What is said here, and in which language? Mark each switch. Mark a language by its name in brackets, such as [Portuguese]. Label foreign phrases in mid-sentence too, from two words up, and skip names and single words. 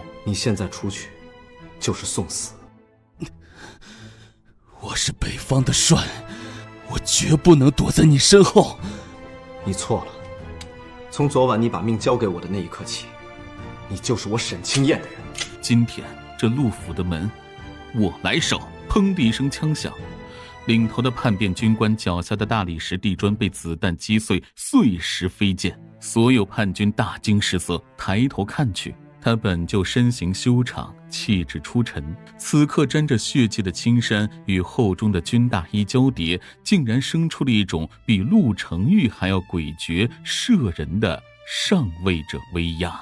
[Chinese] 你現在出去，就是送死。我是北方的帥，我絕不能躲在你身後。你錯了，從昨晚你把命交給我的那一刻起，你就是我沈清燕的人。今天這陸府的門，我來守。砰的一聲槍響，領頭的叛變軍官腳下的大理石地磚被子彈擊碎，碎石飛濺。所有叛軍大驚失色，抬頭看去，他本就身形修長，氣質出塵，此刻沾着血跡的青衫與厚重的軍大衣交疊，竟然生出了一種比陸承玉還要詭譎攝人的上位者威壓。